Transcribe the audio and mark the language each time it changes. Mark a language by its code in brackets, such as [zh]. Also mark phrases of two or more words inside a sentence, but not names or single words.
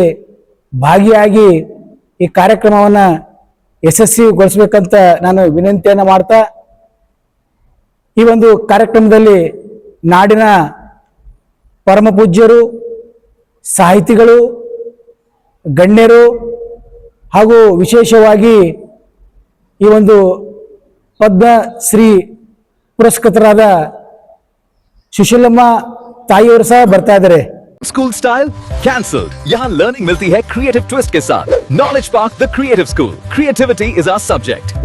[kn] ಭಾಗಿಯಾಗಿ ಈ ಕಾರ್ಯಕ್ರಮವನ್ನು ಯಶಸ್ವಿಗೊಳಿಸಬೇಕಂತ ನಾನು ವಿನಂತಿಯನ್ನು ಮಾಡ್ತಾ, ಈ ಒಂದು ಕಾರ್ಯಕ್ರಮದಲ್ಲಿ ನಾಡಿನ ಪರಮ ಪೂಜ್ಯರು, ಸಾಹಿತಿಗಳು, ಗಣ್ಯರು ಹಾಗೂ ವಿಶೇಷವಾಗಿ ಈ ಒಂದು ಪದ್ಮಶ್ರೀ ಪುರಸ್ಕೃತರಾದ ಸುಶೀಲಮ್ಮ ತಾಯಿಯವರು ಸಹ ಬರ್ತಾ ಇದ್ದಾರೆ. [en] school style cancelled. [hi] यहाँ लर्निंग मिलती है [en] creative twist [hi] के साथ. नॉलेज पार्क द क्रिएटिव स्कूल. [en] creativity is our subject.